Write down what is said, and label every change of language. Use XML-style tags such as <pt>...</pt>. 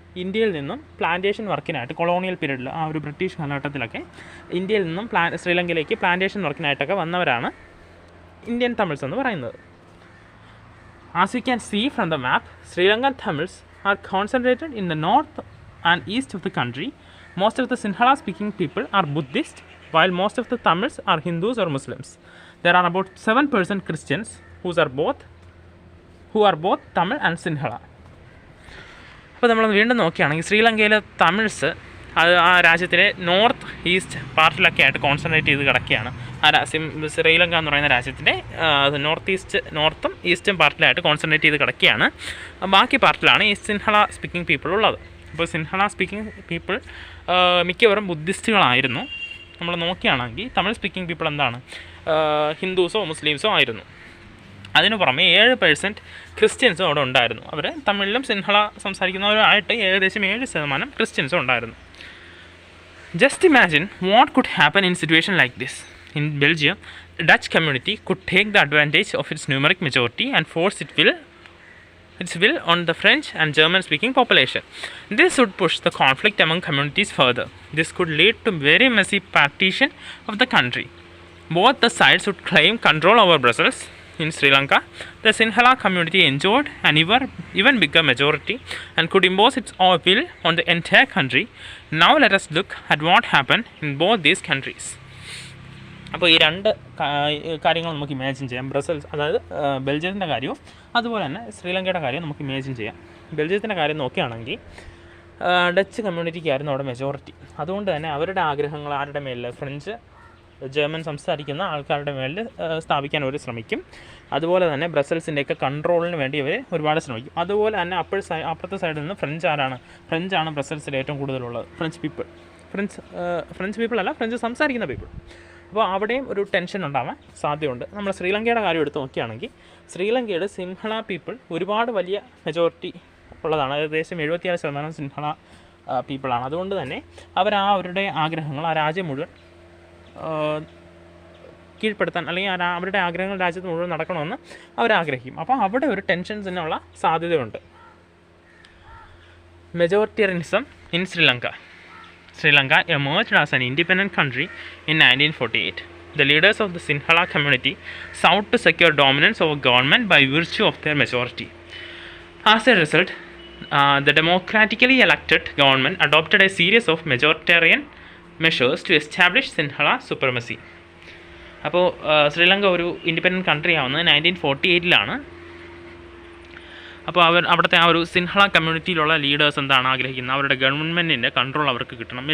<ml>ഇന്ത്യയിൽ നിന്നും plantation വർക്കിനായിട്ട് colonial പീരീഡിൽ ആ ഒരു ബ്രിട്ടീഷ് കാലഘട്ടത്തിലൊക്കെ ഇന്ത്യയിൽ നിന്നും ശ്രീലങ്കയിലേക്ക് പ്ലാന്റേഷൻ വർക്കിനായിട്ടൊക്കെ വന്നവരാണ് ഇന്ത്യൻ തമിഴ്സ് എന്ന് പറയുന്നത്.</ml> <en>As you can see from the map, Sri Lankan Tamils are concentrated in the north and east of the country. Most of the Sinhala speaking people are Buddhist, while most of the Tamils are Hindus or Muslims. There are about 7% Christians who are both Tamil and Sinhala.</en> <ml>അപ്പോൾ നമ്മൾ വീണ്ടും നോക്കുകയാണെങ്കിൽ ശ്രീലങ്കയിലെ Tamils അത് ആ രാജ്യത്തിലെ north east പാർട്ടിലൊക്കെ ആയിട്ട് concentrate ചെയ്ത് കിടക്കുകയാണ്. ശ്രീലങ്ക എന്ന് പറയുന്ന രാജ്യത്തിൻ്റെ നോർത്തും ഈസ്റ്റും പാർട്ടിലായിട്ട് കോൺസെൻട്രേറ്റ് ചെയ്ത് കിടക്കുകയാണ്. ബാക്കി പാർട്ടിലാണ് ഈ സിൻഹള സ്പീക്കിംഗ് പീപ്പിൾ ഉള്ളത്. അപ്പോൾ സിൻഹള സ്പീക്കിംഗ് പീപ്പിൾ മിക്കവരും ബുദ്ധിസ്റ്റുകളായിരുന്നു. നമ്മൾ നോക്കുകയാണെങ്കിൽ തമിഴ് സ്പീക്കിംഗ് പീപ്പിൾ എന്താണ്, ഹിന്ദുസോ മുസ്ലിംസോ ആയിരുന്നു. അതിനു പുറമെ 7% ക്രിസ്ത്യൻസും അവിടെ ഉണ്ടായിരുന്നു. അവർ തമിഴിലും സിൻഹള സംസാരിക്കുന്നവരായിട്ട് ഏകദേശം 7% ക്രിസ്ത്യൻസും ഉണ്ടായിരുന്നു.</ml> <en>Just imagine what could happen in a situation like this. In Belgium, the Dutch community could take the advantage of its numeric majority and force its will on the French and German-speaking population. This would push the conflict among communities further. This could lead to very messy partition of the country. Both the sides would claim control over Brussels. In Sri Lanka, the Sinhala community enjoyed an even bigger majority and could impose its own will on the entire country. Now let us look at what happened in both these countries.</en> <ml>അപ്പോൾ ഈ രണ്ട് കാര്യങ്ങൾ നമുക്ക് imagine ചെയ്യാം. Brussels, അതായത് ബെൽജിയത്തിൻ്റെ കാര്യവും അതുപോലെ തന്നെ ശ്രീലങ്കയുടെ കാര്യവും നമുക്ക് ഇമാജിൻ ചെയ്യാം. ബെൽജിയത്തിൻ്റെ കാര്യം നോക്കുകയാണെങ്കിൽ ഡച്ച് കമ്മ്യൂണിറ്റിക്കായിരുന്നു അവിടെ മെജോറിറ്റി. അതുകൊണ്ട് തന്നെ അവരുടെ ആഗ്രഹങ്ങൾ ആരുടെ മേലിൽ, ഫ്രഞ്ച് ജർമ്മൻ സംസാരിക്കുന്ന ആൾക്കാരുടെ മേലിൽ സ്ഥാപിക്കാൻ അവർ ശ്രമിക്കും. അതുപോലെ തന്നെ ബ്രസൽസിൻ്റെയൊക്കെ കൺട്രോളിന് വേണ്ടി അവർ ഒരുപാട് ശ്രമിക്കും. അതുപോലെ തന്നെ അപ്പുറത്തെ സൈഡിൽ നിന്ന് ഫ്രഞ്ചാണ് ബ്രസൽസിൽ ഏറ്റവും കൂടുതലുള്ളത്. ഫ്രഞ്ച് പീപ്പിൾ അല്ല, ഫ്രഞ്ച് സംസാരിക്കുന്ന പീപ്പിൾ. അപ്പോൾ അവിടെയും ഒരു ടെൻഷൻ ഉണ്ടാവാൻ സാധ്യതയുണ്ട്. നമ്മൾ ശ്രീലങ്കയുടെ കാര്യം എടുത്ത് നോക്കുകയാണെങ്കിൽ ശ്രീലങ്കയുടെ സിൻഹള പീപ്പിൾ ഒരുപാട് വലിയ മെജോറിറ്റി ഉള്ളതാണ്. ഏകദേശം 76% സിൻഹള പീപ്പിളാണ്. അതുകൊണ്ട് തന്നെ അവരുടെ ആഗ്രഹങ്ങൾ ആ രാജ്യം മുഴുവൻ കീഴ്പ്പെടുത്താൻ, അല്ലെങ്കിൽ അവരുടെ ആഗ്രഹങ്ങൾ രാജ്യത്ത് മുഴുവൻ നടക്കണമെന്ന് അവരാഗ്രഹിക്കും. അപ്പോൾ അവിടെ ഒരു ടെൻഷൻസിനുള്ള സാധ്യതയുണ്ട്.</ml> <en>Majoritarianism in Sri Lanka. Lanka emerged as an independent country in 1948. The leaders of the Sinhala community sought to secure dominance over government by virtue of their majority. As a result, the democratically elected government adopted a series of majoritarian measures to establish Sinhala supremacy.</en> <ml>അപ്പോൾ ശ്രീലങ്ക ഒരു independent country ആവുന്നത് 1948 അപ്പോൾ അവിടുത്തെ ആ ഒരു സിൻഹള കമ്മ്യൂണിറ്റിയിലുള്ള leaders എന്താണ് ആഗ്രഹിക്കുന്നത്, അവരുടെ ഗവൺമെൻറ്റിൻ്റെ കൺട്രോൾ അവർക്ക് കിട്ടണം.</ml>